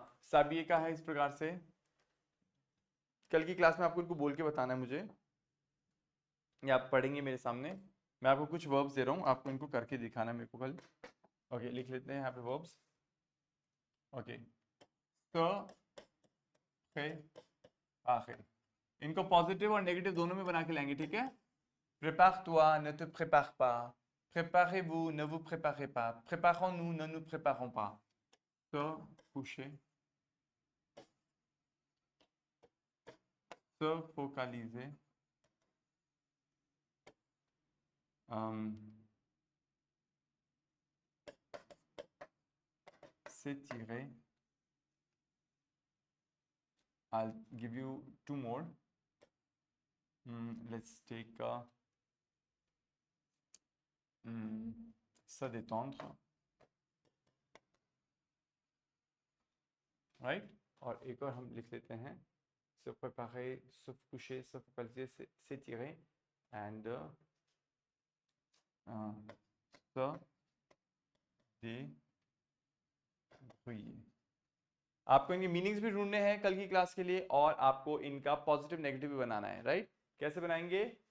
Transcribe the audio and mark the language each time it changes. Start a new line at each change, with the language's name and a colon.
Hindi: साबिये का है इस प्रकार से। कल की क्लास में आपको इनको बोल के बताना है मुझे, या आप पढ़ेंगे मेरे सामने। मैं आपको कुछ वर्ब्स दे रहा हूँ, आपको इनको करके दिखाना है मेरे को कल। ओके, लिख लेते हैं यहाँ पे वर्ब्स। ओके, तो आखिर इनको पॉजिटिव और नेगेटिव दोनों में बना के लाएंगे, ठीक है?
French: Prépare-toi, ne te prépare pas. Préparez-vous, ne vous préparez pas. Préparons-nous, ne nous préparons pas. Se coucher. Se focaliser. S'étirer.
English: I'll give you two more. Let's take se détendre. Right?
Hindi: और एक और हम लिख लेते हैं, se préparer, se coucher, se focaliser, s'étirer, and se débrouiller. आपको इनके meanings भी ढूंढने हैं कल की क्लास के लिए, और आपको इनका पॉजिटिव नेगेटिव भी बनाना है, राइट? कैसे बनाएंगे?